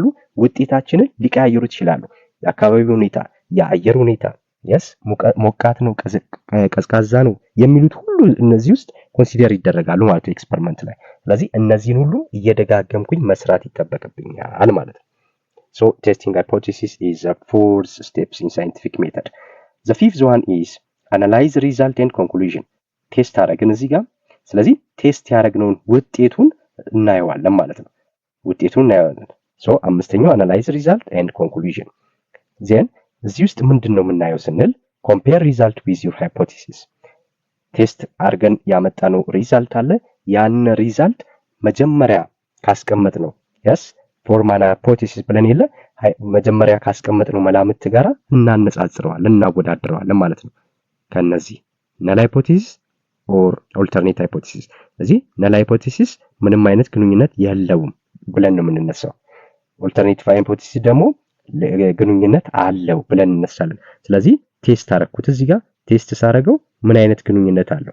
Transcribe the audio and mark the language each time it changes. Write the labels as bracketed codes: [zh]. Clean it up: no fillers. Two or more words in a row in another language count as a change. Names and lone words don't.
[am] ውጤታችንን ሊቀያየሩት ይችላሉ። የአካባቢ ሁኔታ፣ የአየር ሁኔታ ሞቃት ነው ቀዝቃዛ ነው የሚሉት ሁሉ እነዚህ ውስጥ ኮንሲደር ይደረጋሉ ማለት ነው ኤክስፐሪመንት ላይ። ስለዚህ እነዚህን ሁሉ እየደጋገምኩኝ መስራት ይጠበቅብኛል ማለት ነው። [en] So testing hypothesis is the fourth steps in scientific method. The fifth one is analyze result and conclusion. [am] ቴስት አረግን እዚህ ጋር። ስለዚህ ቴስት ያደረግነውን ውጤቱን እናየዋለን ማለት ነው። ውጤቱን እናየዋለን። ሶ አምስተኛው [en] analyze result and conclusion. then [am] እዚህ ውስጥ ምንድነው የምናየው ስንል [en] compare result with your hypothesis. [am] ቴስት አርገን ያመጣነው ሪዛልት አለ። ያን ሪዛልት መጀመሪያ ካስቀመጥነው [en] formal hypothesis [am] ብለን የለ መጀመሪያ ካስቀመጥነው መላምት ጋር እናነጻጽረዋለን እናወዳድረዋለን ማለት ነው። ከነዚህ [en] null hypothesis or alternate hypothesis። [am] ስለዚህ [en] null hypothesis [am] ምንም አይነት ግንኙነት የለውም ብለን ነው የምንነሳው። [en] alternative hypothesis [am] ደግሞ ግንኙነት አለው ብለን እንነሳለን። ስለዚህ ቴስት አረኩት እዚህ ጋር ቴስት ሳረገው ምን አይነት ግንኙነት አለው?